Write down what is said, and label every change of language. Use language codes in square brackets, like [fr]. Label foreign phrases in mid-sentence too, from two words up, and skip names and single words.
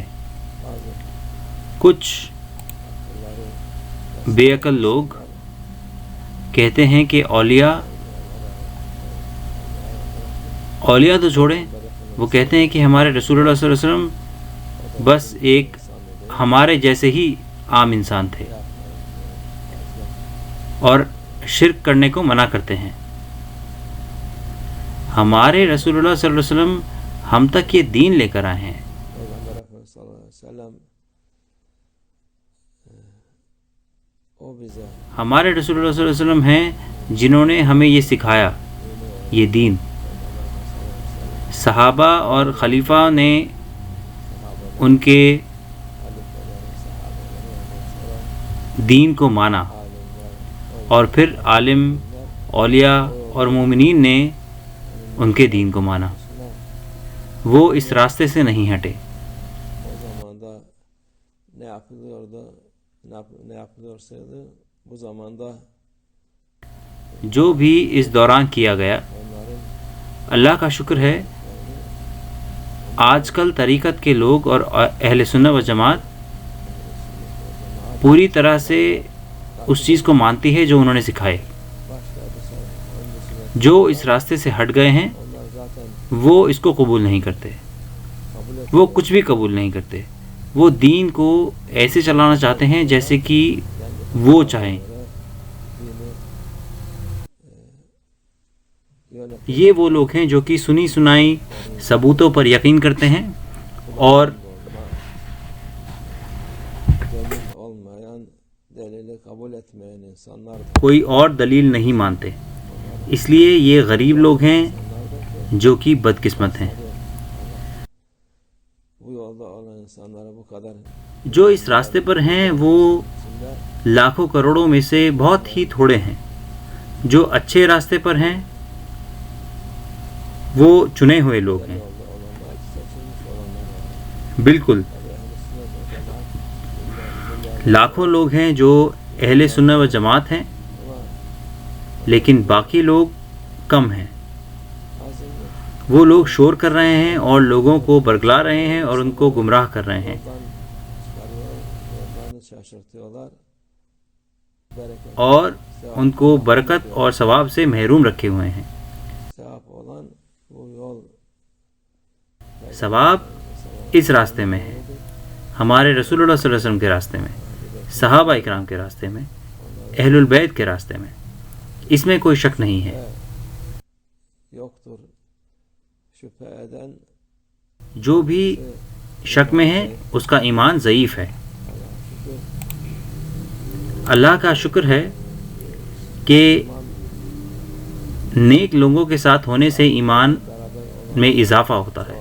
[ur] کچھ بے عقل لوگ کہتے ہیں کہ اولیاء تو چھوڑیں، وہ کہتے ہیں کہ ہمارے رسول اللہ [ar] صلی اللہ علیہ وسلم [ur] بس ایک ہمارے جیسے ہی عام انسان تھے اور شرک کرنے کو منع کرتے ہیں. ہمارے رسول اللہ [ar] صلی اللہ علیہ وسلم [ur] ہم تک یہ دین لے کر آئے ہیں. [tr] Peygamber Efendimiz [ar] صلى الله عليه وسلم [tr] o bize [ur] ہمارے رسول اللہ [ar] صلی اللہ علیہ وسلم [ur] ہیں جنہوں نے ہمیں یہ سکھایا، یہ دین. صحابہ اور خلیفہ نے ان کے دین کو مانا، اور پھر عالم، اولیاء اور مومنین نے ان کے دین کو مانا. وہ اس راستے سے نہیں ہٹے. [tr] o zamanda ne yapılıyordu, ne yapılıyorsaydı bu zamanda [ur] جو بھی اس دوران کیا گیا، [tr] onların [ur] اللہ کا شکر ہے آج کل طریقت کے لوگ اور اہل سنت و جماعت پوری طرح سے اس چیز کو مانتی ہے جو انہوں نے سکھائے. جو اس راستے سے ہٹ گئے ہیں [tr] onlar zaten [ur] وہ اس کو قبول نہیں کرتے، [tr] kabul [ur] وہ کچھ بھی قبول نہیں کرتے. وہ دین کو ایسے چلانا چاہتے ہیں جیسے کہ وہ چاہیں. یہ وہ لوگ ہیں جو کہ سنی سنائی ثبوتوں پر یقین کرتے ہیں اور [tr] delil olmayan, delili kabul etmeyen insanlar [ur] کوئی اور دلیل نہیں مانتے. اس لیے یہ غریب لوگ ہیں جو کہ بدقسمت ہیں. [tr] bu yolda olan insanlara bu kadar [ur] جو اس راستے پر ہیں وہ لاکھوں کروڑوں میں سے بہت ہی تھوڑے ہیں. جو اچھے راستے پر ہیں وہ چنے ہوئے لوگ ہیں. [tr] olanlar seçilmiş olanlar [ur] بالکل لاکھوں لوگ ہیں جو اہل سنت و جماعت ہیں، لیکن باقی لوگ کم ہیں. وہ لوگ شور کر رہے ہیں اور لوگوں کو برگلا رہے ہیں اور ان کو گمراہ کر رہے ہیں [tr] yoldan şaşırtıyorlar. Bereket [ur] اور ان کو برکت اور ثواب سے محروم رکھے ہوئے ہیں. [tr] sevap olan bu yol [ur] ثواب اس راستے میں ہے، ہمارے رسول اللہ [ar] صلی اللہ علیہ وسلم [ur] کے راستے میں، صحابہ اکرام کے راستے میں، اہل البیت کے راستے میں. اس میں کوئی شک نہیں ہے. [tr] yoktur. şüphe eden [ur] جو بھی شک میں ہے اس کا ایمان ضعیف ہے. اللہ کا شکر ہے کہ نیک لوگوں کے ساتھ ہونے سے ایمان میں اضافہ ہوتا ہے.